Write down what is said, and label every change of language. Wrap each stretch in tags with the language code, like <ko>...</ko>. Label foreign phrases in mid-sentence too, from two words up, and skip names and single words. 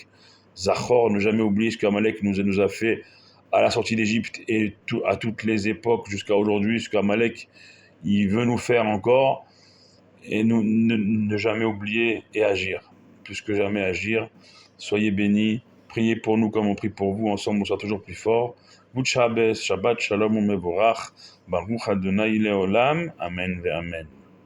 <fr>Zachor, ne jamais oublier ce qu'Amalek nous a fait à la sortie d'Égypte et à toutes les époques jusqu'à aujourd'hui, ce qu'Amalek il veut nous faire encore. Et nous ne jamais oublier et agir. Plus que jamais agir. Soyez bénis. Priez pour nous comme on prie pour vous. Ensemble, on sera toujours plus fort.</fr> <en>Good Shabbos,</en> <he>שבת, שלום, מבורך. ברוך אדוני לעולם. אמן ואמן.</he>